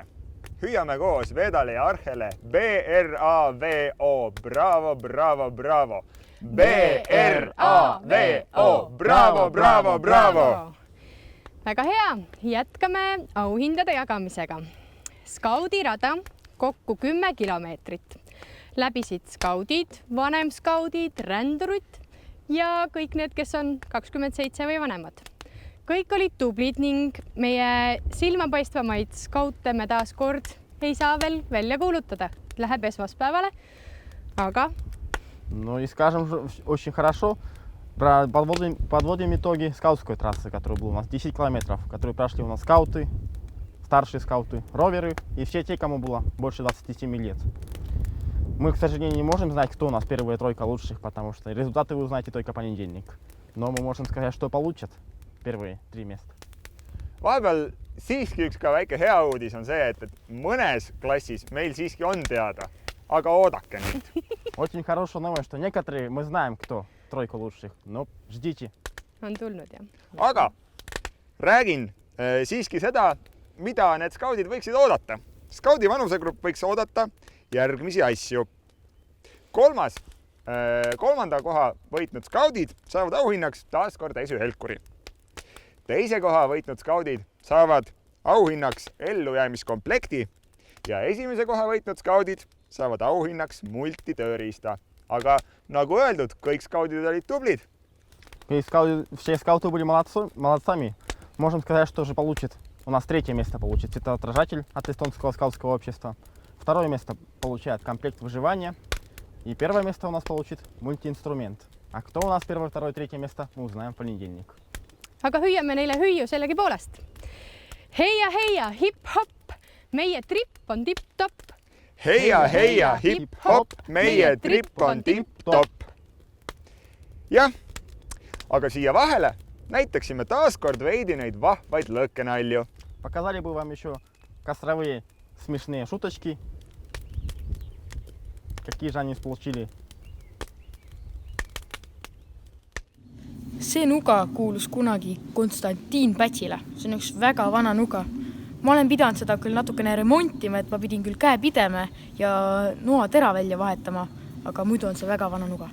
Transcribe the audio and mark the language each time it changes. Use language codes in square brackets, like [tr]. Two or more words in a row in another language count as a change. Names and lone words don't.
[et] Hüüame koos Vedale ja Arhele B-R-A-V-O, bravo, bravo, bravo. B-R-A-V-O, bravo, bravo, bravo. Väga hea, jätkame auhindade jagamisega. Skaudirada kokku 10 kilomeetrit. Läbisid skaudid, vanemskaudid, rändurid ja kõik need, kes on 27 või vanemad. Kõik olid tublid ning meie silmapaistvamaid skaute me taas kord ei saa veel välja kuulutada. Läheb esmaspäevale, aga... [ru] Ну и скажем, очень хорошо подводим итоги скаутской трассы, которая была у нас 10 километров, которые прошли у нас скауты, старшие скауты, роверы и все те, кому было больше 27 лет. Мы, к сожалению, не можем знать, кто у нас первая тройка лучших, потому что результаты вы узнаете только в понедельник. Но мы можем сказать, что получат первые 3 места. [et] Vahepeal siiski üks ka väike hea uudis on see, et mõnes klassis meil siiski on teada, aga oodake nüüd. [ru] Очень хорошая новость, что некоторые мы знаем, кто тройка лучших, но ждите. [et] On tulnud, jah. Aga räägin siiski seda, mida need skaudid võiksid oodata. Skaudi vanusegrupp võiks oodata järgmisi asju. Kolmanda koha võitnud skaudid saavad auhinnaks taas kord S1-helkuri. Teise koha võitnud skaudid saavad auhinnaks ellujäämiskomplekti ja esimese koha võitnud skaudid saavad auhinnaks multitööriista. Aga nagu öeldud, kõik skaudid olid tublid. [ru] Все скауты были молодцами. Можем сказать, что же получит. У нас 3-е место получит цветоотражатель от Эстонского скаутского общества. 2-е место получает комплект выживания. И 1-е место у нас получит мультиинструмент. А кто у нас 1-е, 2-е, 3-е место, мы узнаем в понедельник. [et] Aga hüüame neile hüüu sellegi poolest. Heia, hip-hop, meie tripp on tipp-topp. Heia, hip-hop, meie tripp on tipp-topp. Jah, aga siia vahele näitaksime taaskord veidi neid vahvaid lõkkenalju. [ru] Показали бы вам еще костровые смешные шуточки. Какие же они получили? [et] See nuga kuulus kunagi Konstantin Pätsile. See on üks väga vana nuga. Ma olen pidanud seda küll natukene remontima, et ma pidin küll käe pidema ja noatera välja vahetama, aga muidu on see väga vana nuga.